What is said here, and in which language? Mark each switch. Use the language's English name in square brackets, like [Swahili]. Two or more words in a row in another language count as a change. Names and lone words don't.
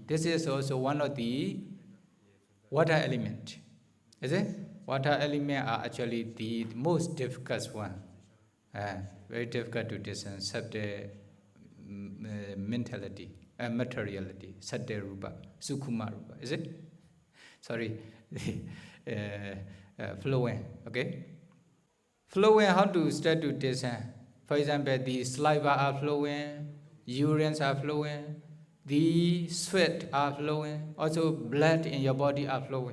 [English] This is also one of the water elements. Is it? Water elements are actually the most difficult one. Very difficult to discern, subtle mentality, materiality, [Pali] sattva rupa, sukhuma rupa. [English] Is it? Sorry. Flowing, okay? Flowing, how to start to discern? For example, the saliva are flowing, urines are flowing, the sweat are flowing, also blood in your body are flowing.